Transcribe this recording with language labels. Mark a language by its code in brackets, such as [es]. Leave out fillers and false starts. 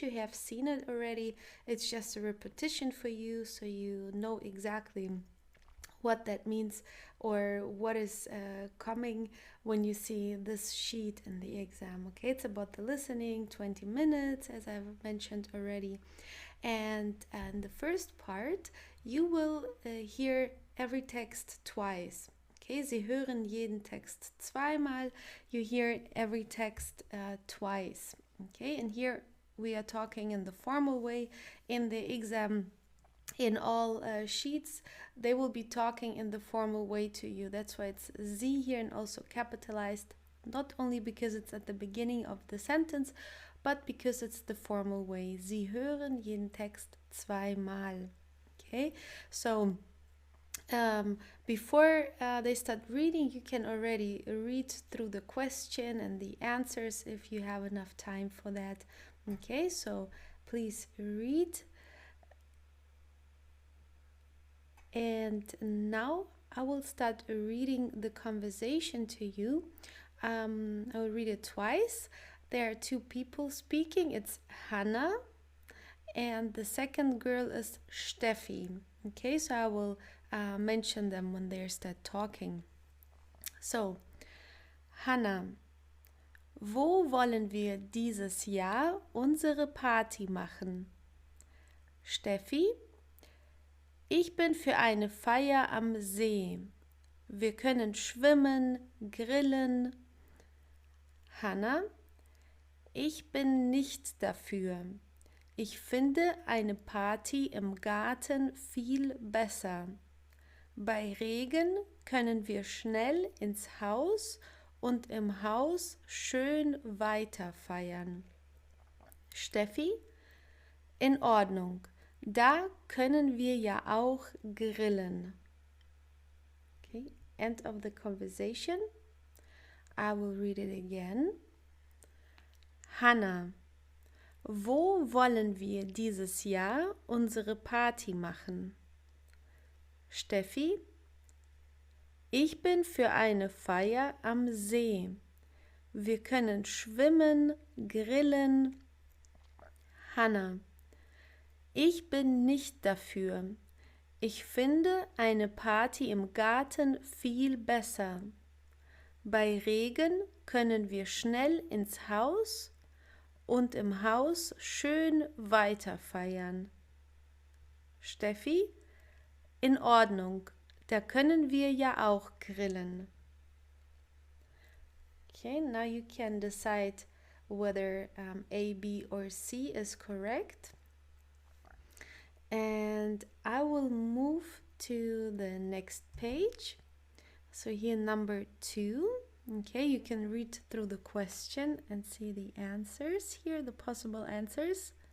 [en] You have seen it already. It's just a repetition for you so you know exactly what that means or what is coming when you see this sheet in the exam. Okay, it's about the listening, 20 minutes, as I've mentioned already. And the first part, you will hear every text twice. [de] Okay, Sie hören jeden Text zweimal. [en] You hear every text twice. Okay, and here we are talking in the formal way. In the exam, in all sheets, they will be talking in the formal way to you. That's why it's Sie here and also capitalized, not only because it's at the beginning of the sentence, but because it's the formal way. [de] Sie hören jeden Text zweimal. [en] Okay, so before they start reading, you can already read through the question and the answers if you have enough time for that. Okay, so please read. And now I will start reading the conversation to you. I will read it twice. There are two people speaking. It's Hannah and the second girl is Steffi. Okay, so I will mention them when they start talking. [de] So, Hannah, wo wollen wir dieses Jahr unsere Party machen? Steffi, ich bin für eine Feier am See. Wir können schwimmen, grillen. Hannah, ich bin nicht dafür. Ich finde eine Party im Garten viel besser. Bei Regen können wir schnell ins Haus und im Haus schön weiter feiern. Steffi, in Ordnung. Da können wir ja auch grillen. [en] Okay, end of the conversation. I will read it again. [de] Hannah, wo wollen wir dieses Jahr unsere Party machen? Steffi, ich bin für eine Feier am See. Wir können schwimmen, grillen. Hannah, ich bin nicht dafür. Ich finde eine Party im Garten viel besser. Bei Regen können wir schnell ins Haus und im Haus schön weiter feiern. Steffi, in Ordnung, da können wir ja auch grillen. [en] Okay, now you can decide whether A, B or C is correct. And I will move to the next page. So here number 2. Okay, you can read through the question and see the answers here, the possible answers.